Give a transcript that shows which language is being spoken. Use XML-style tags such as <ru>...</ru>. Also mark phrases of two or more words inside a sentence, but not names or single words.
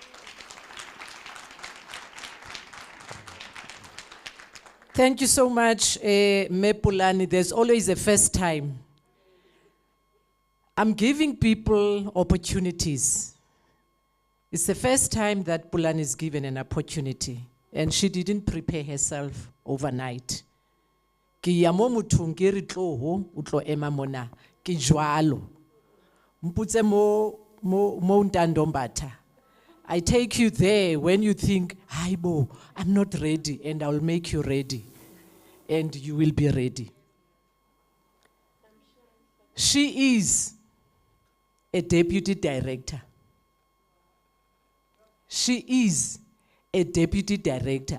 <en>Thank you so much, Mepulani. There's always a first time. I'm giving people opportunities. It's the first time that Pulani is given an opportunity, and she didn't prepare herself overnight.</en> <st>Ki ya mo mothong ke re tlo ho, o tlo ema mona, ki jwalo. Mputse mo Ntandombatha.</st> <en>I take you there when you think, Haibo, I'm not ready, and I'll make you ready. And you will be ready. She is a deputy director. She is a deputy director.</en>